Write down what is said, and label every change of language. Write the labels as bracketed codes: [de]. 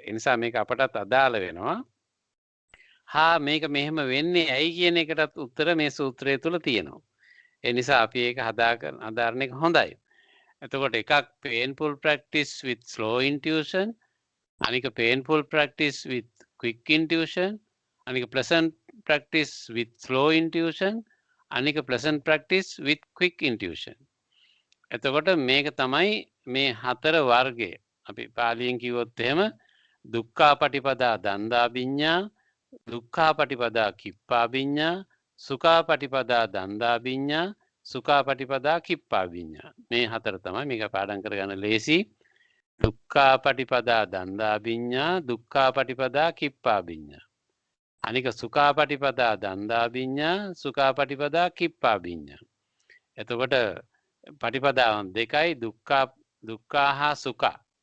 [si] ඒ නිසා මේක අපටත් අදාළ වෙනවා. මේක මෙහෙම වෙන්නේ ඇයි කියන එකටත් උත්තර මේ සූත්‍රය තුල තියෙනවා. ඒ නිසා අපි ඒක හදාගන්න එක හොඳයි. එතකොට එකක් [en] painful practice with slow intuition, අනික painful practice with quick intuition, අනික pleasant practice with slow intuition, අනික pleasant practice with quick intuition. [si] එතකොට මේක තමයි මේ 4 වර්ගය. අපි පාලියෙන් කිව්වොත් එහෙම [pi] දුක්ඛා පටිපදා දන්දා විඤ්ඤා, දුක්ඛා පටිපදා කිප්පා විඤ්ඤා, සුඛාපටිපදා දන්දාභිඤ්ඤා සුඛාපටිපදා කිප්පාභිඤ්ඤා [si] මේ හතර තමයි මේක පාඩම් කරගන්න ලේසි [pi] දුක්ඛාපටිපදා දන්දාභිඤ්ඤා දුක්ඛාපටිපදා කිප්පාභිඤ්ඤා අනික සුඛාපටිපදා දන්දාභිඤ්ඤා සුඛාපටිපදා කිප්පාභිඤ්ඤා [si] එතකොට පටිපදාවන් දෙකයි [pi] දුක්ඛා හා සුඛා